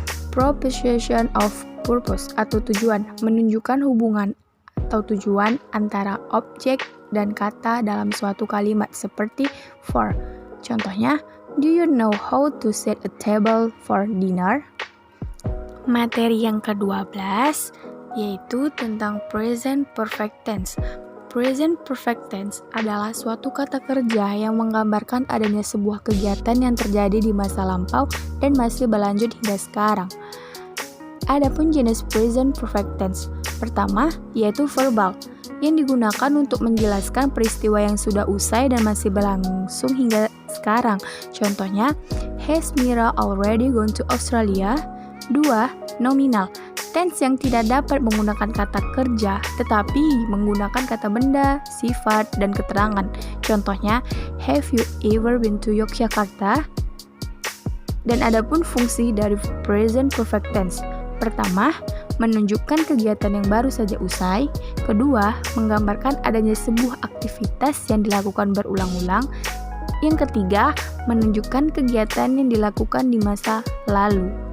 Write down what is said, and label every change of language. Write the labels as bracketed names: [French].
[Indonesian] Preposition of purpose atau tujuan menunjukkan hubungan atau tujuan antara objek dan kata dalam suatu kalimat, seperti for. Contohnya, [English] do you know how to set a table for dinner? [Indonesian] Materi yang ke-12 yaitu tentang present perfect tense. Present perfect tense adalah suatu kata kerja yang menggambarkan adanya sebuah kegiatan yang terjadi di masa lampau dan masih berlanjut hingga sekarang. Adapun jenis present perfect tense pertama yaitu verbal, yang digunakan untuk menjelaskan peristiwa yang sudah usai dan masih berlangsung hingga sekarang. Contohnya, [English] has Mira already gone to Australia? [Indonesian] 2. Nominal, tense yang tidak dapat menggunakan kata kerja tetapi menggunakan kata benda, sifat, dan keterangan. Contohnya, [English] have you ever been to Yogyakarta? [Indonesian] Dan adapun fungsi dari present perfect tense. Pertama, menunjukkan kegiatan yang baru saja usai. Kedua, menggambarkan adanya sebuah aktivitas yang dilakukan berulang-ulang. Yang ketiga, menunjukkan kegiatan yang dilakukan di masa lalu.